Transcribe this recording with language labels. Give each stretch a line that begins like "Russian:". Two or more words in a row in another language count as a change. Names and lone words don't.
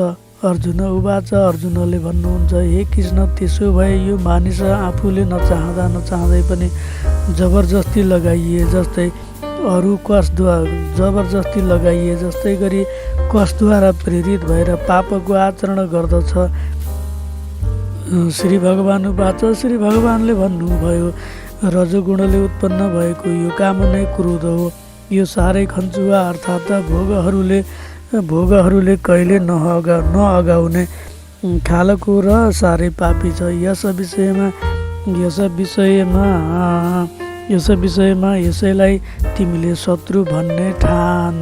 Sanskrit: अर्जुन उवाच,
Nepali: अर्जुनले भन्नुहुन्छ, हे कृष्ण, त्यसो भए यो मानिस आफूले नचाहँदै पनि जबरजस्ती लगाइए जस्तै गरी कसद्वारा प्रेरित भएर पापको आचरण गर्दछ।
Sanskrit: श्री भगवान उवाच,
Nepali: श्री भगवानले भन्नुभयो, रजोगुणले उत्पन्न भएको यो काम नै क्रोध हो। यो साह्रै खन्चुवा अर्थात् भोगहरूले कहिले नअगाउने खालको र साह्रै पापी छ। यस विषयमा यसैलाई तिमीले शत्रु भन्ने ठान।